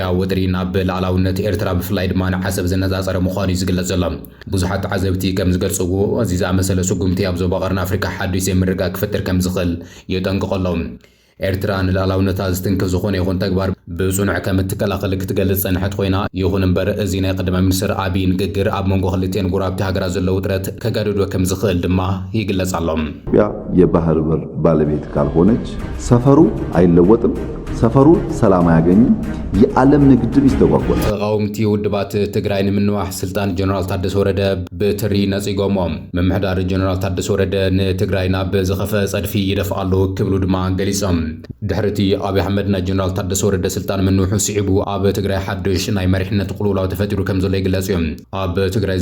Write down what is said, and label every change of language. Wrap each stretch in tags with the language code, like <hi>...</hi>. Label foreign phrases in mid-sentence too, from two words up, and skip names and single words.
<ti>ወጥሪ ናብ ሉዓላውነት ኤርትራ ብፍላይ ድማ ንዓሰብ ዝነጻጸረ ምዃኑ ዝግለጽ ዘሎ ብዙሓት ዓዘብቲ ከም ዝገልጽዎ እዚ ዝኣመሰለ ስጉምቲ ኣብ ዞባ ቀርኒ ኣፍሪካ ሓዱሽ ምርግጋእ ክፈጥር ከም ዝኽእል የጠንቅቖሎም ኤርትራ ንሉዓላውነታ ዝትንክፍ ዝኾነ ይኹን ተግባር ብጽኑዕ ከም እትከላኸል ክትገልጽ ጸንሐት ኮይና ይኹን እምበር እዚ ናይ ቀዳማይ ሚኒስትር አብይ ንግግር ኣብ መንጎ ክልቲአን ጎራብቲ ሃገራት ዘሎ ውጥረት ከገድዶ ከም ዝኽእል ድማ ይግለጽ ኣሎ</ti> <am>ኢትዮጵያ የባህር በር ባለቤት ካልሆነች ሰፈሩ አይለወጥም ሰፈሩ ሰላም አያገኝም የዓለም ንግድም ይስተጓጎላል</am> <ti>ተቃውምቲ ውድባት ትግራይ ንምንዋሕ ስልጣን ጀነራል ታደሰ ወረደ ብትሪ ነጺጎሞም መምሕዳር ጀነራል ታደሰ ወረደ ንትግራይ ናብ ዝኸፈ ጸድፊ ይደፍኣሉ ክብሉ ድማ ገሊጾም ድሕርቲ አብይ አሕመድ ናይ ጀነራል ታደሰ ወረደ ስልጣን ምንውሑ ስዒቡ ኣብ ትግራይ ሓድሽ ናይ መሪሕነት ቁልውላው ተፈጢሩ ከም ዘሎ ይግለጽ እዮም ኣብ ትግራይ</ti>